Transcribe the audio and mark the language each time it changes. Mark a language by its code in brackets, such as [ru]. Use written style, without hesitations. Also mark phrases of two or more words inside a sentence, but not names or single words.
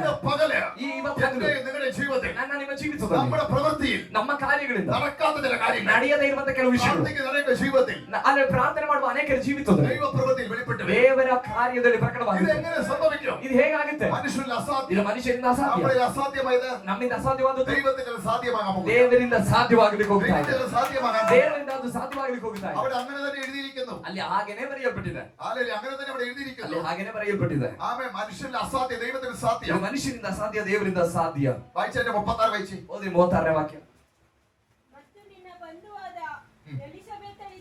[ml] ഇന്ന് പകല് [kn] ಇವತ್ತು [ml] എന്റെ നിങ്ങളുടെ ജീവിതത്തിൽ [kn] ನನ್ನ ನಿಮ್ಮ ಜೀವಿತದಲ್ಲಿ [ml] നമ്മുടെ പ്രവൃത്തിയിൽ [kn] ನಮ್ಮ ಕಾರ್ಯಗಳಿಂದ [ml] നടക്കാത്ത ചില കാര്യങ്ങൾ, [kn] ನಡೆಯದೇ ಇರುವಂತ ಕೆಲವು ವಿಷಯಗಳು [ml] പ്രാർത്ഥിക്കുന്ന അനേക ജീവിതത്തിൽ [kn] ಅಲ್ಲಿ ಪ್ರಾರ್ಥನೆ ಮಾಡುವ ಅನೇಕರ ಜೀವಿತದಲ್ಲಿ [ml] ദൈവ പ്രവൃത്തിയിൽ വെളിപ്പെട്ടു വരും. [kn] ದೇವರ ಕಾರ್ಯದಲ್ಲಿ ಪ್ರಕಟವಾಗಿದೆ. [ml] ഇതെങ്ങനെ സംഭവിക്കും? [kn] ಇದು ಹೇಗಾಗುತ್ತೆ? [ml] മനുഷ്യരിൽ [kn] ಇದು [ml] അസാധ്യം, [kn] ಮನುಷ್ಯರಿಂದ ಅಸಾಧ್ಯ, [ml] നമ്മുടെ അസാധ്യമായത് [kn] ನಮ್ಮಿಂದ ಅಸಾಧ್ಯವಾದದ್ದು [ml] ദൈവത്തിൽ സാധ്യമാകാൻ പോകുന്നു. [kn] ದೇವರಿಂದ ಸಾಧ್ಯವಾಗಲಿಕ್ಕೆ ಹೋಗ್ತಾ ಇದೆ. [ml] ദൈവത്തിൽ സാധ്യമാകാൻ [kn] ದೇವರಿಂದ ಅದು ಸಾಧ್ಯವಾಗಲಿಕ್ಕೆ ಹೋಗ್ತಾ ಇದೆ. [ml] അവിടെ അങ്ങനെ തന്നെ എഴുതിയിരിക്കുന്നു. [kn] ಅಲ್ಲಿ ಹಾಗೇನೆ ಬರೆಯಲ್ಪಟ್ಟಿದೆ. [ml] അല്ലെങ്കിൽ അങ്ങനെ തന്നെ അവിടെ [kn] ಅಲ್ಲಿ [ml] എഴുതിയിരിക്കുന്നു. [kn] ಹಾಗೇನೆ ಬರೆಯಲ್ಪಟ್ಟಿದೆ. [ml] ആമേൻ. മനുഷ്യരിൽ അസാധ്യ, ദൈവത്തിൽ സാധ്യം. [kn] ಇದು ಮನುಷ್ಯರಿಂದ ಅಸಾಧ್ಯ, ದೇವರಿಂದ ಸಾಧ್ಯ. [ml] വായിച്ചതിന്റെ 36 വായിച്ച്. [kn] ಓದಿ 36ನೇ ವಾಕ್ಯ. ಮತ್ತು ನಿನ್ನ ಬಂಧುವಾದ ಎಲಿಸಬೆತ್